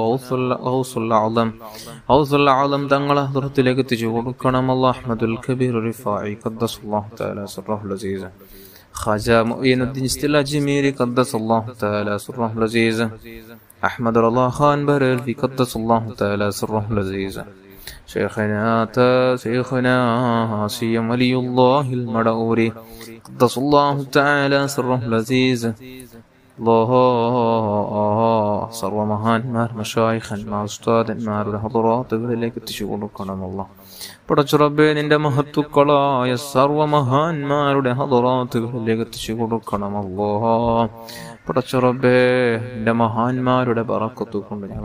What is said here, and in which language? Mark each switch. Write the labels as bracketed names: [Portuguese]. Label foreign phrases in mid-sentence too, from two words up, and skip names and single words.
[Malayalam] ഗൗസുൽ ആലം തങ്ങളെ ഹദറത്തിലേക്ക് എത്തിച്ചു കൊടുക്കണം അല്ലാഹ് [Arabic] അഹ്മദുൽ കബീർ റിഫായി قدس الله تعالى سره العزيز ഖാജ മുഈനുദ്ദീൻ ഇസ്തിൽ അജ്മീരി قدس الله تعالى سره العزيز അഹ്മദ് റളാ ഖാൻ ബറൽവി قدس الله تعالى سره العزيز شيخنا سيم ولي الله المدعوري قدس الله تعالى سره العزيز الله [Malayalam] സർവ മഹാന്മാർ മശായിഖന്മാർ ഉസ്താദന്മാരുടെ ഹദറാത്തുകളിലേക്ക് എത്തിച്ചു കൊടുക്കണം അല്ലാഹ് പടച്ച റബ്ബേ നിന്റെ മഹത്തുക്കളായ സർവ മഹാന്മാരുടെ ഹദറാത്തുകളിലേക്ക് എത്തിച്ചു കൊടുക്കണം അല്ലാഹ് പടച്ച റബ്ബേ നിന്റെ മഹാന്മാരുടെ ബറക്കത്ത് കൊണ്ട് ഞങ്ങളെ